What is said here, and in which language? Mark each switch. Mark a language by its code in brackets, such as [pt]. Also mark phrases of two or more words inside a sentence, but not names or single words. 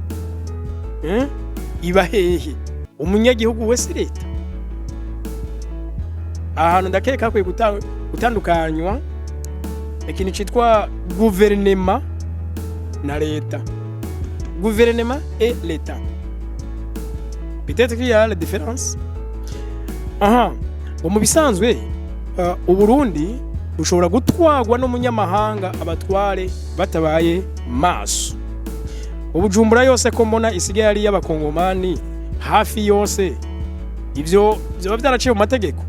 [rn] Iba hehe? Umunyagihugu wese leta? Ahantu ndakeka kwe gutandukanywa ikintu cyitwa guverinema na leta. Guverinema et leta. [fr] Peut-être qu'il y a la différence. [rn] Mu bisanzwe Uburundi bushobora gutwagwa n'umunyamahanga abatware batabaye maso. Ubujumbura yose ko mbona isigaye ari y'abakongomani hafi yose, ivyo byoba byaraciye mu mategeko.